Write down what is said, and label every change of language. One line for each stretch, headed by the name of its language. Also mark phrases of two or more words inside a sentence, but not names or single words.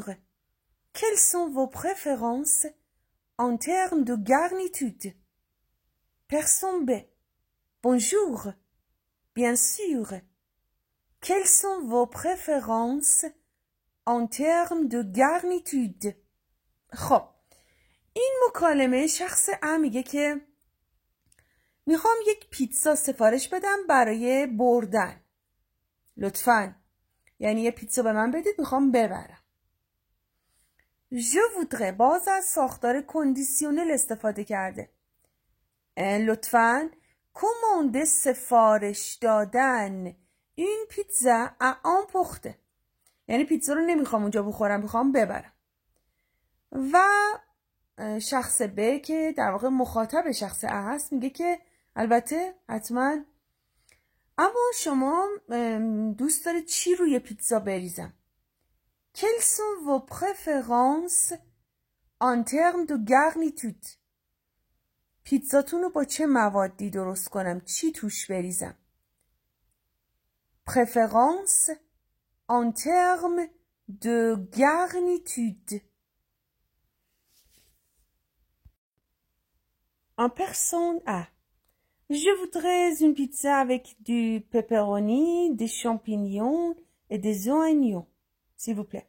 French: Quelles sont vos préférences en termes de garniture? Personne B. Bonjour. Bien sûr. Quelles sont vos préférences en termes de garniture?
Persian: خب این مکالمه شخص A میگه که میخوام یک پیتزا سفارش بدم برای بردن. لطفاً یعنی یه پیتزا به من بدید میخوام ببرم.
French: Je voudrais
Persian: باز از ساختار کندیسیونل استفاده کرده. لطفاً کمانده سفارش دادن این پیتزا
French: à emporter.
Persian: یعنی پیتزا رو نمیخوام اونجا بخورم میخوام ببرم. و شخص ب که در واقع مخاطب شخص ا هست میگه که البته حتما اما شما دوست دارید چی روی پیتزا بریزم؟
French: Quelles sont vos préférences en termes de garniture؟
Persian: پیتزاتون رو با چه موادی درست کنم؟ چی توش بریزم؟
French: Préférence en termes de garniture. En personne A. Je voudrais une pizza avec du pepperoni, des champignons et des oignons, s'il vous plaît.